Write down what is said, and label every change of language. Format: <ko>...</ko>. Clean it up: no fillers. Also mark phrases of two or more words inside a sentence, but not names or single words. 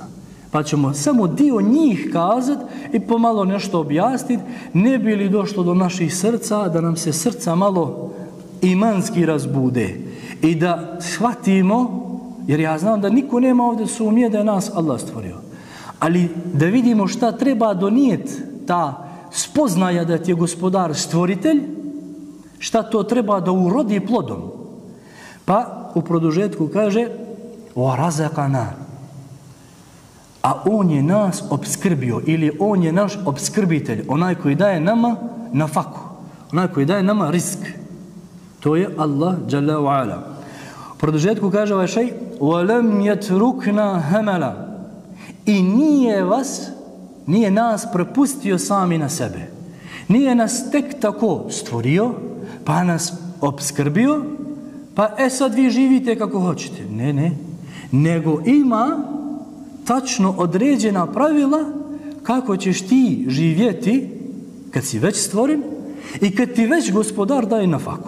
<bs>Pa ćemo samo dio njih kazati i pomalo nešto objasniti, ne bi li došlo do naših srca, da nam se srca malo imanski razbude i da shvatimo, jer ja znam da niko nema ovdje sumnje da je nas Allah stvorio, ali da vidimo šta treba donijeti ta spoznaja da ti je gospodar stvoritelj, šta to treba da urodi plodom. Pa u produžetku kaže وَرَزَقَنَا, a on je nas obskrbio, ili on je naš obskrbitelj, onaj koji daje nama nafaku, onaj koji daje nama risk. To je Allah</bs> <ar>جل وعلا.</ar> <bs>U produžetku kaže ovaj šej</bs> <ar>وَلَمْ يَتْرُكْنَا هَمَلًا,</ar> <bs>i nije nas prepustio sami na sebe. Nije nas tek tako stvorio, pa nas obskrbio, pa sad vi živite kako hoćete. Ne. Nego ima tačno određena pravila kako ćeš ti živjeti kad si već stvoren i kad ti već gospodar daje nafaku.</bs>